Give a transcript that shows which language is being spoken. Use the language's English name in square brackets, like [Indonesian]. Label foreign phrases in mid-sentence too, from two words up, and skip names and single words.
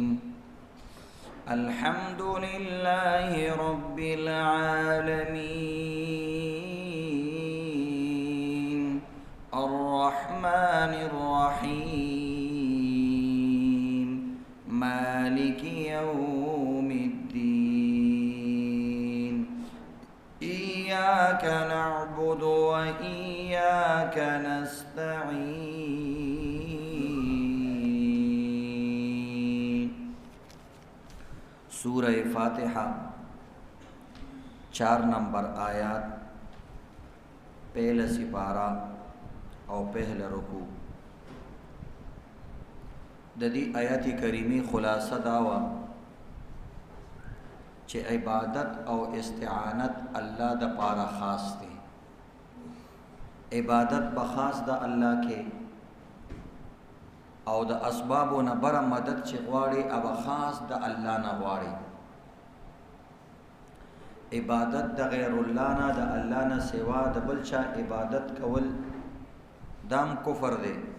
[Arabic] الحمد لله رب العالمين الرحمن الرحيم مالك يوم الدين. إياك نعبد وإياك نستعين. [Urdu] سورہ فاتحہ 4 نمبر آیات، پہلا سپارہ اور پہلا رکوع. [Pashto] ددی آیات کریمی خلاصہ داوا چه عبادت او استعانت اللہ دا پارا خاص دے. عبادت بخاص دا اللہ کے او د اسبابو نه بره مدد چې غواړي او خاص د الله نه غواړي. عبادت د غیر الله نه د الله نه سوا د بل چا عبادت کول دام کفر دی.